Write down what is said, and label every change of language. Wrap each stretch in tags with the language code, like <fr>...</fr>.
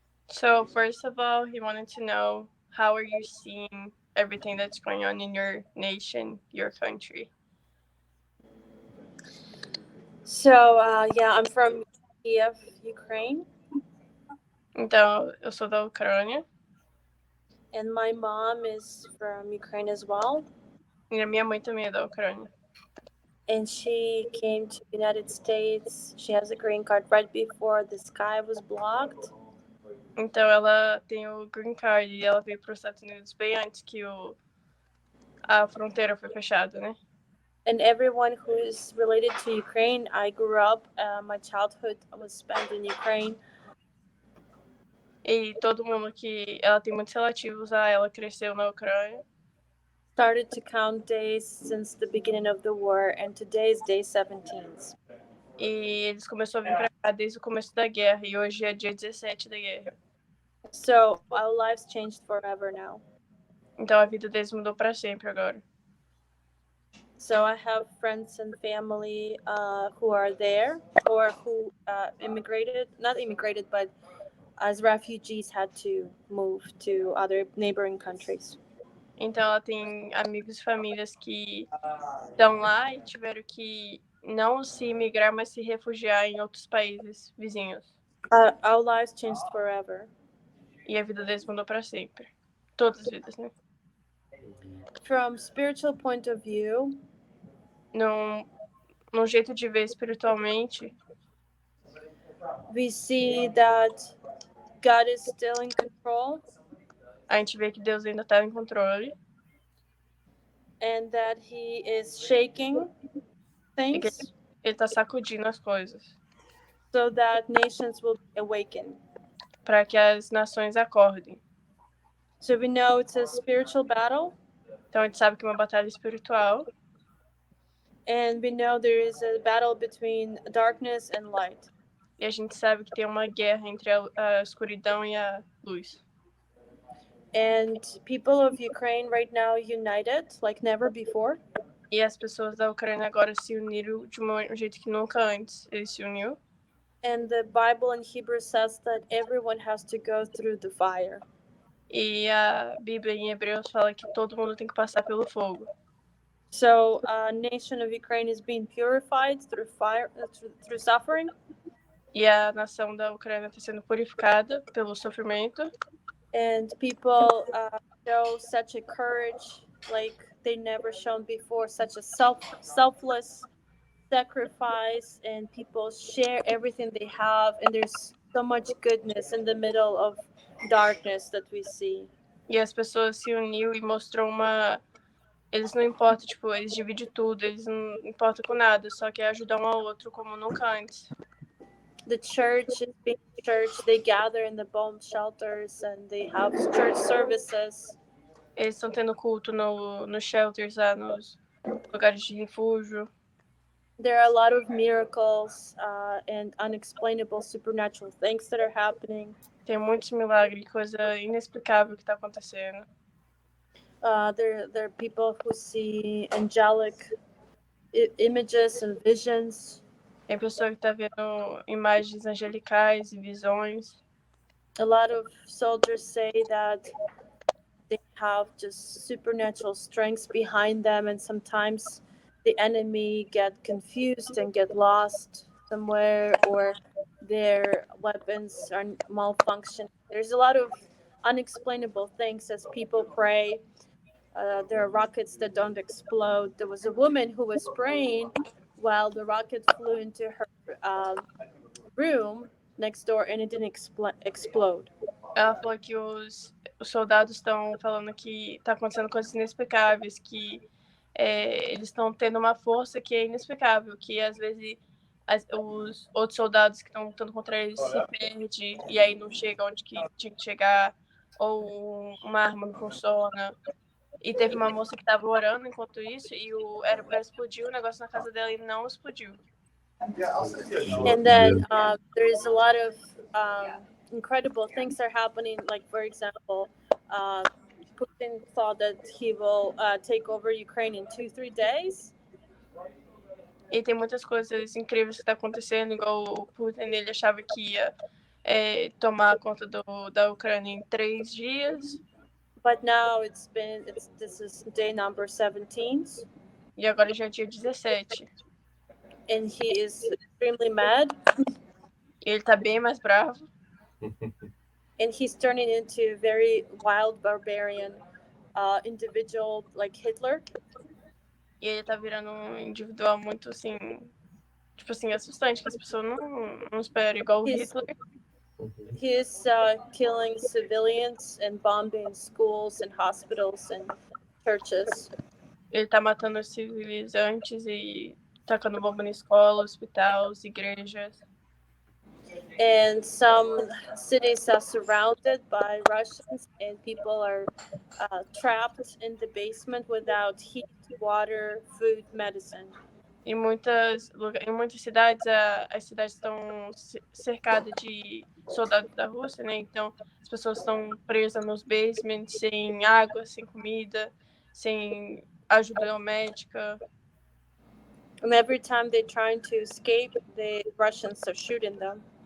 <en>So, first of all, he wanted to know, how are you seeing everything that's going on in your nation, your country? So, I'm from Kiev, Ukraine,</en> <pt>Então, eu sou da Ucrânia</pt> <en>and my mom is from Ukraine as well.</en> <pt>e a minha mãe também é da Ucrânia.</pt> <en>And she came to the United States. She has a green card right before the sky was blocked.</en> <pt>Então, ela tem o green card e ela veio para os Estados Unidos bem antes que a fronteira foi fechada, né?</pt> <en>And everyone who is related to Ukraine, I grew up, my childhood was spent in Ukraine.</en> <pt>E todo mundo que ela tem muitos relativos a ela cresceu na Ucrânia.</pt> <en>Started to count days since the beginning of the war, and today is day 17.</en> <pt>E eles começaram a vir para cá desde o começo da guerra, e hoje é dia 17 da guerra.</pt> <en>So our lives changed forever now.</en> <pt>Então a vida deles mudou para sempre agora.</pt> <en>So I have friends and family who are there, or who not immigrated, but as refugees had to move to other neighboring countries.</en> <pt>Então ela tem amigos e famílias que estão lá e tiveram que não se imigrar, mas se refugiar em outros países vizinhos.</pt> <en>Our lives changed forever.</en> <pt>E a vida deles mudou para sempre. Todas as vidas, né?</pt> <en>From spiritual point of view,</en> <pt>num jeito de ver espiritualmente,</pt> <en>we see that God is still in control.</en> <pt>A gente vê que Deus ainda está em controle.</pt> <en>And that He is shaking things.</en> <pt>Ele está sacudindo as coisas.</pt> <en>So that nations will awaken.</en> <pt>Para que as nações acordem.</pt> <en>So we know it's a spiritual battle.</en> <pt>Então a gente sabe que é uma batalha espiritual.</pt> <en>And we know there is a battle between darkness and light.</en> <pt>E a gente sabe que tem uma guerra entre a escuridão e a luz.</pt> <en>And people of Ukraine right now united like never before.</en> <pt>E as pessoas da Ucrânia agora se uniram de um jeito que nunca antes eles se uniram.</pt> <en>And the Bible in Hebrew says that everyone has to go through the fire.</en> <pt>E a Bíblia em Hebreus fala que todo mundo tem que passar pelo fogo.</pt> <en>So, nation of Ukraine is being purified through fire, through suffering.</en> <pt>E a nação da Ucrânia está sendo purificada pelo sofrimento.</pt> <en>And people show such a courage like they never shown before, such a selfless sacrifice, and people share everything they have, and there's so much goodness in the middle of darkness that we see.</en> <pt>E as pessoas se uniram e mostrou eles não importam, eles dividem tudo, eles não importam com nada, só quer ajudar um ao outro como nunca antes.</pt> <en>The church is being church, they gather in the bomb shelters and they have church services.</en> <pt>Eles estão tendo culto nos shelters, lá nos lugares de refúgio.</pt> <en>There are a lot of miracles and unexplainable supernatural things that are happening.</en> <pt>Tem muitos milagres, coisa inexplicável que está acontecendo.</pt> <en>There are people who see angelic images and visions.</en> <pt>Tem pessoa que está vendo imagens angelicais e visões.</pt> <en>A lot of soldiers say that they have just supernatural strengths behind them, and sometimes the enemy get confused and get lost somewhere, or their weapons are malfunctioning. There's a lot of unexplainable things as people pray. There are rockets that don't explode. There was a woman who was praying while the rocket flew into her room next door, and it didn't explode.</en> <pt>Ela falou que os soldados estão falando que está acontecendo coisas inexplicáveis, que eles estão tendo uma força que é inexplicável, que às vezes os outros soldados que estão lutando contra eles se perdem e aí não chega onde que tinha que chegar, ou uma arma não funciona. E teve uma moça que estava orando enquanto isso e era para explodir o negócio na casa dela e não explodiu.</pt> <en>And then there's a lot of incredible things are happening. Like, for example, Putin thought that he will take over Ukraine in 2-3 days.</en> <pt>E tem muitas coisas incríveis que estão acontecendo, igual o Putin, ele achava que ia tomar conta da Ucrânia em 3 dias.</pt> <en>But now this is day number 17.</en> <pt>E agora já é dia 17.</pt> <en>And he is extremely mad.</en> <pt>Ele tá bem mais bravo.</pt> <en>And he's turning into a very wild barbarian individual like Hitler.</en> <pt>E ele tá virando um individual muito assim, tipo assim, assustante, que as pessoas não esperam, igual o Hitler.</pt> <en>He is killing civilians and bombing schools and hospitals and churches.</en> <pt>Ele tá matando os civilizantes e tacando bomba na escola, hospitais, igrejas.</pt> <en>And some cities are surrounded by Russians, and people are trapped in the basement without heat, water, food, medicine.</en> <pt>Em muitas cidades, as cidades estão cercadas de soldados da Rússia, né? Então, as pessoas estão presas nos basements, sem água, sem comida, sem ajuda médica.</pt> <en>And every time they're trying to escape, the Russians are shooting them.</en>